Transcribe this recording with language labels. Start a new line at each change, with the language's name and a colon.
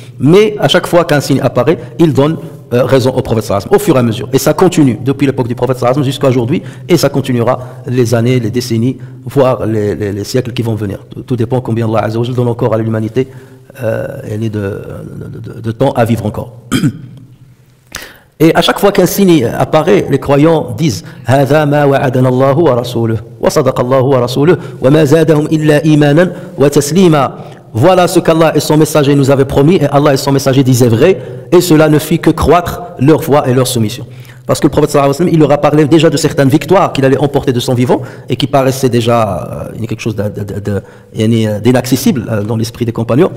French: Mais à chaque fois qu'un signe apparaît, il donne raison au prophète sallallahu alayhi wa sallam, au fur et à mesure. Et ça continue depuis l'époque du prophète sallallahu alayhi wa sallam jusqu'à aujourd'hui, et ça continuera les années, les décennies, voire les siècles qui vont venir. Tout dépend combien Allah azza wa jalla donne encore à l'humanité de temps à vivre encore. Et à chaque fois qu'un signe apparaît, les croyants disent
Arabic: هذا ما وعدنا الله ورسوله وصدق الله ورسوله وما زادهم إلا إيمانا وتسليما.
French: Voilà ce qu'Allah et son messager nous avaient promis, et Allah et son messager disaient vrai, et cela ne fit que croître leur foi et leur soumission. Parce que le prophète sallallahu alayhi wa sallam, il leur a parlé déjà de certaines victoires qu'il allait emporter de son vivant et qui paraissaient déjà quelque chose d'inaccessible dans l'esprit des compagnons.